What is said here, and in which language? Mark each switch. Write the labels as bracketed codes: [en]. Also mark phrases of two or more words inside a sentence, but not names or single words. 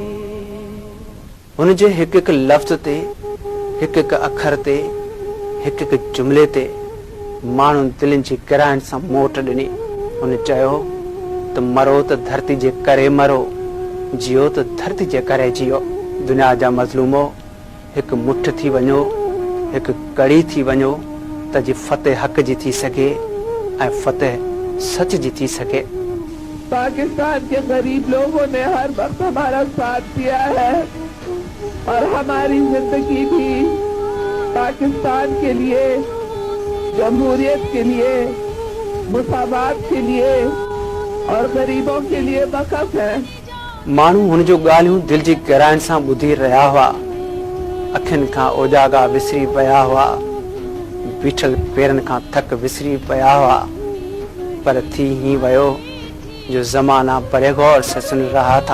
[sd] उन जे हिकु हिकु लफ़्ज़ ते, हिकु हिकु अखर ते, हिकु हिकु जुमिले ते माण्हुनि दिलनि जी गहराइनि सां मोट ॾिनी। उन चयो त मरो त धरती जे करे मरो, जियो त धरती जे करे जियो। दुनिया जा मज़लूमो हिकु मुठ थी वञो, हिकु कड़ी थी वञो त जी फतेह हक़ जी थी सघे ऐं फतेह सच जी थी सके। [ur] پاکستان کے غریب لوگوں نے ہر وقت ہمارا ساتھ دیا ہے اور ہماری زندگی بھی پاکستان کے لیے، جمہوریت کے لیے، مساوات کے لیے اور غریبوں کے لیے وقف ہے. [sd] माण्हू हुन जो ॻाल्हियूं दिलि जी गहराइनि सां ॿुधी रहिया हुआ, अखियुनि खां ओजागा विसरी पिया हुआ, बीठल पेरनि खां थक विसरी पिया हुआ। पर थी ही वयो जो [ur] زمانہ بڑے غور سے سن رہا تھا.